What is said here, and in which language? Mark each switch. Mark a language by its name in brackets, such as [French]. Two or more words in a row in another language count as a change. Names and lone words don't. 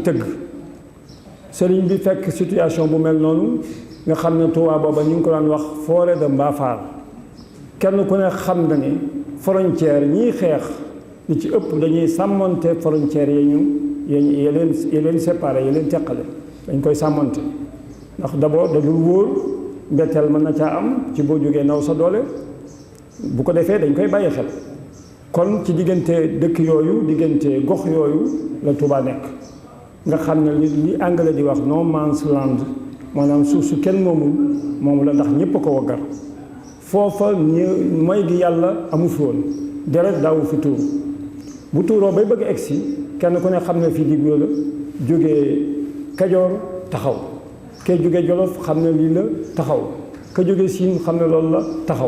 [Wolof] tëgg sëriñ bi fekk situation bu mel noonu nga xam ne Tuubaa booba ñu ngi ko daan wax forêt de Mbaafaar kenn ku ne xam na ne frontière ñiy xeex li ci ëpp dañuy sàmmonte frontière yi leen séparé yi leen teqale dañ koy sàmmonte ndax d'abord da dul wóor mbetteel mën na caa am ci boo jógee naw sa doole bu ko defee dañ koy bàyyi xel kon ci diggante dëkk yooyu diggante gox yooyu la Touba nekk nga xam ne li anglais di wax [English] no man's land [Wolof] maanaam suuf su kenn moomu la ndax ñépp a ko waggar foofa mooy gi yàlla amu fi woon deret daawu fi tuur bu tuuroo bay bëgg egsi kenn ku ne xam ne fii diglo la jógee Kajoor taxaw kay jógee Jolof xam ne lii la taxaw ka jógee Siin xam ne loolu la taxaw